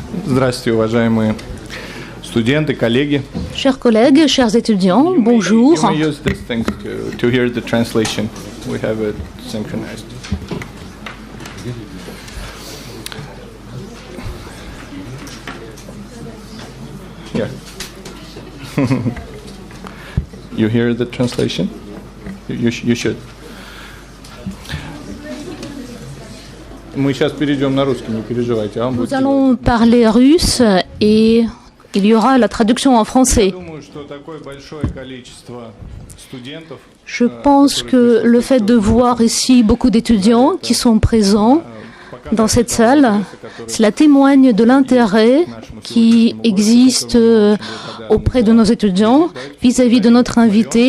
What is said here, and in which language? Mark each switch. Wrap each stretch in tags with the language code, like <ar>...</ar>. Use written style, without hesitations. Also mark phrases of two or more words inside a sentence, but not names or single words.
<ru>Здравствуйте, уважаемые студенты, коллеги.</ru> <fr>Chers collègues, chers étudiants, bonjour.</fr> <en>You may use this thing to hear the translation. We have it synchronized. Here. You hear the translation? You should.</en> <ru>Мы сейчас перейдем на русский, не переживайте.</ru> <fr>Nous allons parler russe et il y aura la traduction en français. Je pense que le fait de voir ici beaucoup d'étudiants qui sont présents dans cette salle, cela témoigne de l'intérêt qui existe auprès de nos étudiants vis-à-vis de notre invité.</fr>